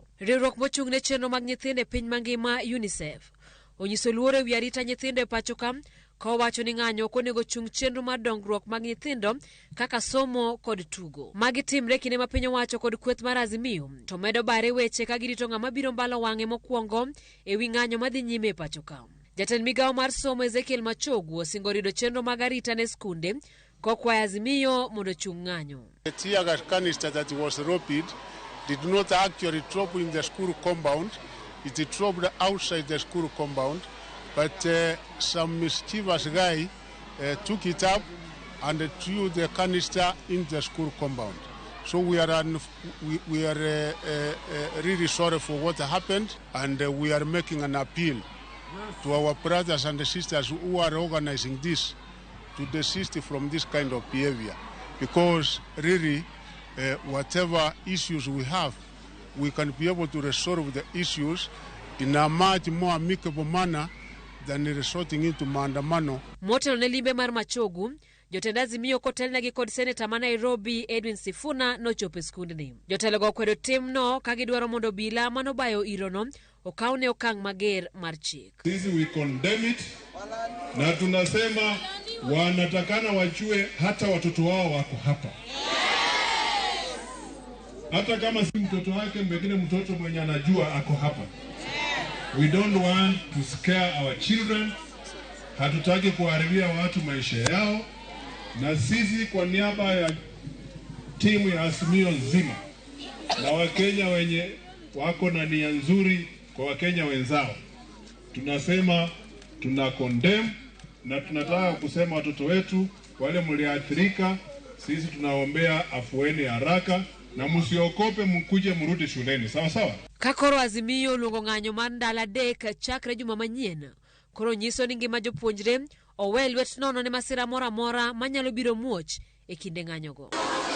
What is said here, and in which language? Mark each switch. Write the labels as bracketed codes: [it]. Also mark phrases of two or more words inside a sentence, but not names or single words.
[luo] Riwruok mochung' ne chenro mag nyithindo e piny mangima UNICEF onyiso luoro ewi arita nyithindo e pacho ka wacho ni ng'anyo ok onego chung' chenro mar dongruok mag nyithindo kaka somo kod tugo. Magi timre kinde ma piny owacho kod kweth mar Azimio to medo bare weche ka girito ng'ama biro mbalo wang'e mokwongo ewi ng'anyo madhi nyime e pacho ka. Jatend migawo mar somo Ezekiel Machogu osingo rido chenro mag arita ne skunde kokwayo Azimio mondo chung' ng'anyo. [en] The tear gas canister that was roped did not actually drop in the school compound. It dropped outside the school compound, but some mischievous guy took it up and threw the canister in the school compound. So we are really sorry for what happened, and we are making an appeal to our brothers and sisters who are organizing this to desist from this kind of behavior, because really whatever issues we have, we can be able to resolve the issues in a much more amicable manner than resorting into maandamano. [luo] Motelo ne limbe mar Machogu, jotend Azimio kotelnegi kod seneta ma Nairobi Edwin Sifuna nochopo e skundni. Jotelo go kwedo timno ka gidwaro mondo obila manobayo irono okawne okang' mager mar chik. [en] Sisi we condemn it, [sw] na tunasema wanatakana wachue hata watoto wao wako hapa. Hata kama si mtoto wake, mbengine mtoto mwenye anajua ako hapa. [en] We don't want to scare our children. [sw] Hatutaki kuharibia watu maisha yao. Na sisi kwa niaba ya timu ya Azimio nzima na Wakenya wenye wako na nia nzuri kwa Wakenya wenzao, tunasema tuna condemn, na tunataka kusema watoto wetu wale mliathirika, sisi tunaombea afueni haraka na musiokope, mkuje mrudi shuleni. Sawa sawa. [luo] Kakoro Azimio luongo ng'anyo mar ndalo 3 chakre juma manyien. Koro nyiso ni ngima jopuonjre owe lwet nono ne masira mora manyalo biro muoch e kinde ng'anyogo.